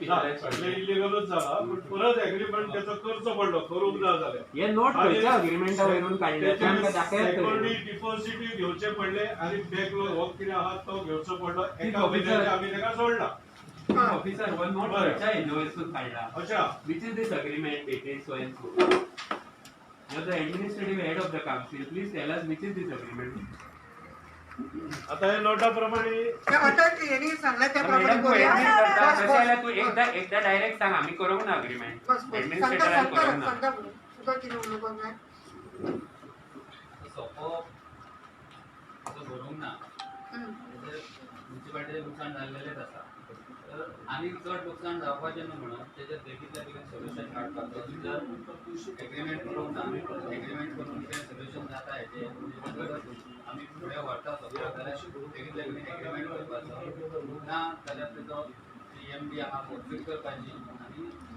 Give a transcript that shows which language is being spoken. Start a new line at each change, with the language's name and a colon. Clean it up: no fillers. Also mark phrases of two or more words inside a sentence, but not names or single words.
Konkani: सगळे इलिगलच जाला पण परत एग्रीमेंट त्याचो करचो पडलो करूंक ना जाल्यार हे नोट खंयच्या अग्रीमेंटा वयरून काडले ते आमकां दाखयात
English: security deposit
Konkani: घेवचे पडले आणि बॅकलॉग हो कितें आहा तो घेवचो पडलो एका म्हयन्याचे आमी ताका सोडला ऑफिसर वन नोट खंयच्या इनवॉइसून काडला अच्छा
English: which is this agreement between so and so you're the administrative head of the council please tell us which is this agreement
Konkani: आता हे नोटा प्रमाणे यांनी सांगला त्याप्रमाणे मॅडम तू
Marathi: करूया.
Konkani: admin करता बस, तशें बस. जाल्यार तू एकदा डायरेक्ट सांग आम्ही करूंक ना अग्रीमेंट बस, बस. ऍडमिनिस्ट्रेटरान करूंक ना सांगा तुका कितें उलोवपाक जाय सोपो असं भरूंक ना म्युन्सिपालिटीचें लुकसाण जाल्लेलेच आसा तर आनी चड लुकसाण जावपाचें न्हू म्हणून तेजेर बेगींतल्या बेगीन सोल्युशन काडपाचो जर एग्रीमेंट करूंक ना एग्रीमेंट करून कितें सोल्युशन जाता हेजें आमी फुडें व्हरता सगळ्याक जाल्यार बेगींतल्या बेगीन एग्रीमेंट करपाचो ना जाल्यार तेजो EMD आहा फॉरफीट करपाची आनी